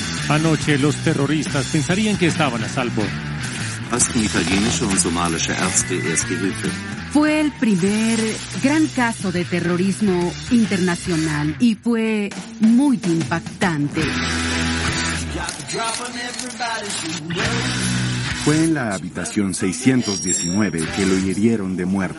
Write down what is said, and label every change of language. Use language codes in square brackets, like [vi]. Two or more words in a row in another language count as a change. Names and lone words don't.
[es] Anoche los terroristas pensarían que estaban a salvo. [de] Ersten italienische und somalische Ärzte Erste Hilfe. [es] Fue el primer gran caso de terrorismo internacional y fue muy impactante. Fue en la habitación 619 que lo hirieron de muerte.